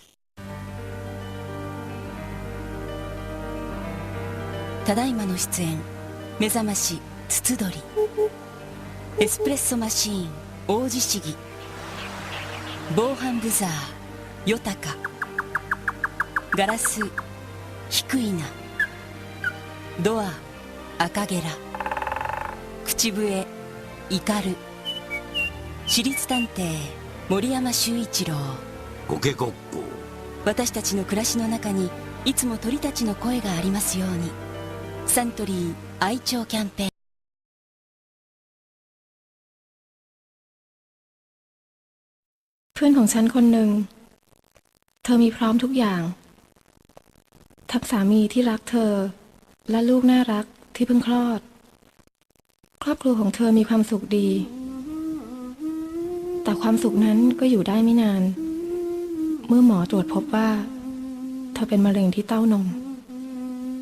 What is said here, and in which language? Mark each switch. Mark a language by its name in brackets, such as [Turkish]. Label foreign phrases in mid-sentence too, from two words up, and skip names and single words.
[Japanese] ただいまの出演、目覚まし筒取り、エスプレッソマシーン王子市議、防犯ブザーヨタカ、ガラス低いな、ドア赤ゲラ、口笛イカル、私立探偵森山修一郎。コケコッコ。私たちの暮らしの中にいつも鳥たちの声がありますように。サントリー愛鳥キャンペーン。 [Thai] เพื่อนของฉันคนหนึ่งเธอมีพร้อมทุกอย่างทั้งสามีที่รักเธอและลูกน่ารักที่เพิ่งคลอดครอบครัวของเธอมีความสุขดีแต่ความสุขนั้นก็อยู่ได้ไม่นานเมื่อหมอตรวจพบว่าเธอเป็นมะเร็งที่เต้านม